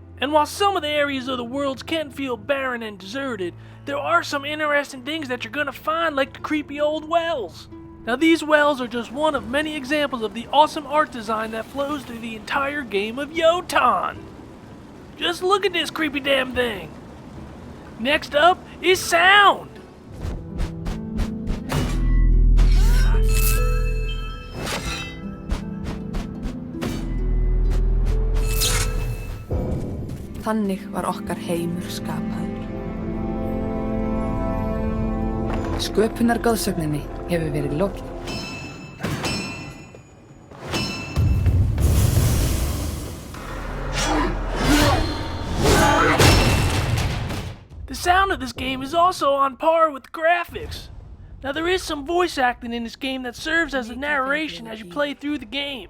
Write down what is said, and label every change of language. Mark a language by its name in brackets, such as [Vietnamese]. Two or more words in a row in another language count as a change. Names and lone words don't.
[English] And while some of the areas of the worlds can feel barren and deserted, there are some interesting things that you're gonna find, like the creepy old wells. Now, these wells are just one of many examples of the awesome art design that flows through the entire game of Jotun. Just look at this creepy damn thing. Next up is sound. [Icelandic] Þannig var okkar heimur skapaður. Sköpunargoðsögninni hefur verið lokið. [English] The sound of this game is also on par with graphics. Now, there is some voice acting in this game that serves as a narration as you play through the game.